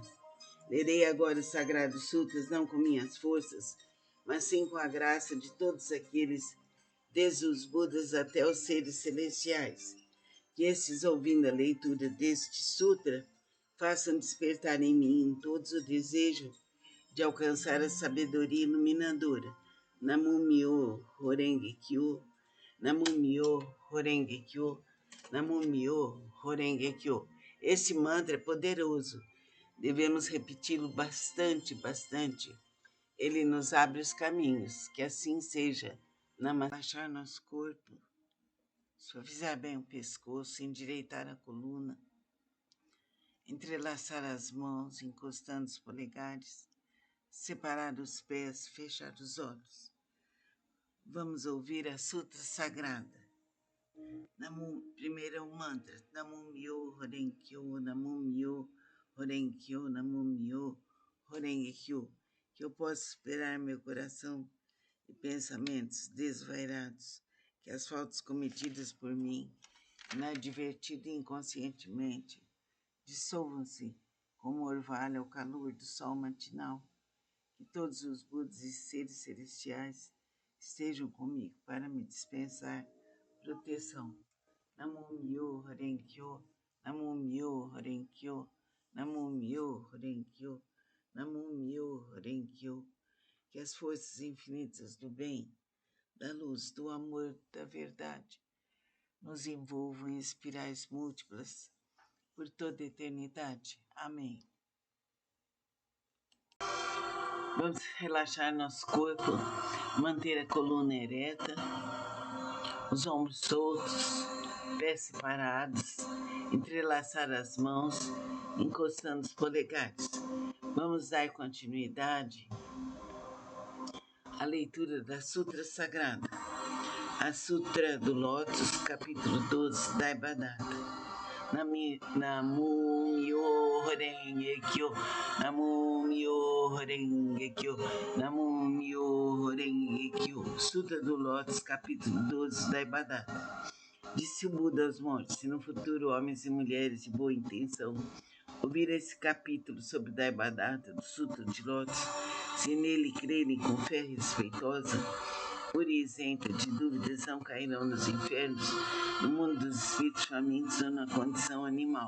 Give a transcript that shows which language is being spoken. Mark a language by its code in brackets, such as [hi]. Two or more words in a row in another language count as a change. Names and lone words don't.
[pt] Lerei agora os Sagrados Sutras não com minhas forças, mas sim com a graça de todos aqueles, desde os Budas até os seres celestiais, que estes, ouvindo a leitura deste sutra, façam despertar em mim todos o desejo de alcançar a sabedoria iluminadora. [ja] 南無妙法蓮華経、南無妙法蓮華経、南無妙法蓮華経. [pt] Esse mantra é poderoso. Devemos repeti-lo bastante, bastante. Ele nos abre os caminhos. Que assim seja. Relaxar nosso corpo, suavizar bem o pescoço, endireitar a coluna, entrelaçar as mãos, encostando os polegares, separar os pés, fechar os olhos. Vamos ouvir a Sutra Sagrada. Primeiro é o mantra. [ja] 南無妙法蓮経、南無妙法蓮経、南無妙法蓮経. [pt] Que eu possa esperar meu coração e pensamentos desvairados, que as faltas cometidas por mim, inadvertido e inconscientemente, dissolvam-se como orvalho ao calor do sol matinal. Que todos os Budas e seres celestiais estejam comigo para me dispensar proteção. [ja] 南無妙法蓮経、南無妙法蓮経、南無妙法蓮経、南無妙法蓮経. [pt] Que as forças infinitas do bem, da luz, do amor, da verdade, nos envolvam em espirais múltiplas por toda a eternidade. Amém. Vamos relaxar nosso corpo, manter a coluna ereta, os ombros soltos, pés separados, entrelaçar as mãos, encostando os polegares. Vamos dar continuidade à leitura da Sutra Sagrada, a Sutra do Lótus, capítulo 12, Daibadata. [ja] 南無妙法蓮華経、南無妙法蓮華経、南無妙法蓮華経. [pt] Sutra do Lótus, capítulo 12, Daibadata. Disse o Buda aos monges: se no futuro homens e mulheres de boa intenção ouvir esse capítulo sobre Daibadata do Sutra de Lótus, se nele crerem com fé respeitosa, pura e isenta de dúvidas, não cairão nos infernos, no mundo dos espíritos famintos ou na condição animal.